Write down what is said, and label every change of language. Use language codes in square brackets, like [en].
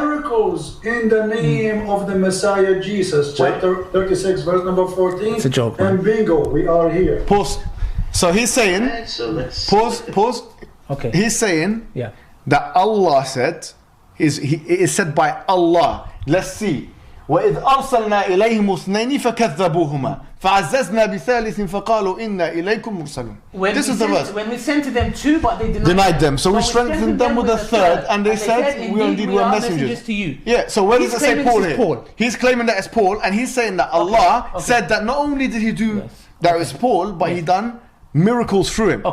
[en] Miracles in the name of the Messiah Jesus. Chapter 36, verse number 14. It's a joke. And bingo, we are here. Pause. So he's saying. Right, so let's Pause. Okay. He's saying that Allah said, it is said by Allah. Let's see. [ar] وإذ أرسلنا إليهم اثنين فكذبوهما فعززنا بثالث فقالوا إنا إليكم مرسلون. [en] This is the verse. When we sent to them two, but they denied them. So we strengthened them with a third, and they said, we indeed were messengers to you. Yeah, so where does it say Paul here? He's claiming that it's Paul, and he's saying that Allah said that not only did he do that it's Paul, but he done miracles through him.